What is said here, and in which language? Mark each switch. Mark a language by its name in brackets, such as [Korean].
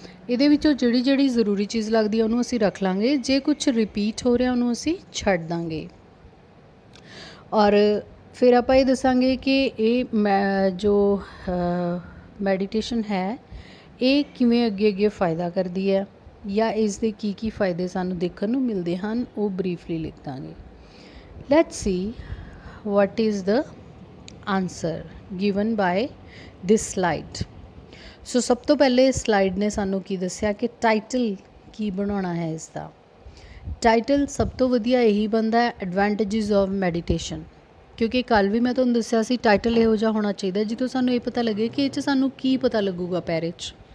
[Punjabi] ਇਹਦੇ ਵਿੱਚੋਂ ਜਿਹੜੀ ਜਿਹੜੀ ਜ਼ਰੂਰੀ ਚੀਜ਼ ਲੱਗਦੀ ਹੈ ਉਹਨੂੰ ਅਸੀਂ ਰੱਖ ਲਾਂਗੇ, ਜੇ ਕੁਝ ਰਿਪੀਟ ਹੋ ਰਿਹਾ ਉਹਨੂੰ ਅਸੀਂ ਛੱਡ ਦਾਂਗੇ। ਔਰ ਫਿਰ ਆਪਾਂ ਇਹ ਦੱਸਾਂਗੇ ਕਿ ਇਹ ਜੋ ਮੈਡੀਟੇਸ਼ਨ ਹੈ ਇਹ ਕਿਵੇਂ ਅੱਗੇ ਅੱਗੇ ਫਾਇਦਾ ਕਰਦੀ ਹੈ, ਜਾਂ ਇਸ ਦੇ ਕੀ ਕੀ ਫਾਇਦੇ ਸਾਨੂੰ ਦੇਖਣ ਨੂੰ ਮਿਲਦੇ ਹਨ, ਉਹ ਬਰੀਫਲੀ ਲਿਖ ਦਾਂਗੇ। Let's see [English] what is the answer given by this slide। [Punjabi] ਸੋ ਸਭ ਤੋਂ ਪਹਿਲੇ ਸਲਾਈਡ ਨੇ ਸਾਨੂੰ ਕੀ ਦੱਸਿਆ ਕਿ ਟਾਈਟਲ ਕੀ ਬਣਾਉਣਾ ਹੈ ਇਸ ਦਾ। ਟਾਈਟਲ ਸਭ ਤੋਂ ਵਧੀਆ ਇਹੀ ਬਣਦਾ ਹੈ, [English] Advantages of meditation. [Punjabi] ਕਿਉਂਕਿ ਕੱਲ੍ਹ ਵੀ ਮੈਂ ਤੁਹਾਨੂੰ ਦੱਸਿਆ ਸੀ ਟਾਈਟਲ ਇਹੋ ਜਿਹਾ ਹੋਣਾ ਚਾਹੀਦਾ ਜਿੱਥੋਂ ਸਾਨੂੰ ਇਹ ਪਤਾ ਲੱਗੇ ਕਿ ਇਹ 'ਚ ਸਾਨੂੰ ਕੀ ਪਤਾ ਲੱਗੂਗਾ ਪੈਰੇ 'ਚ।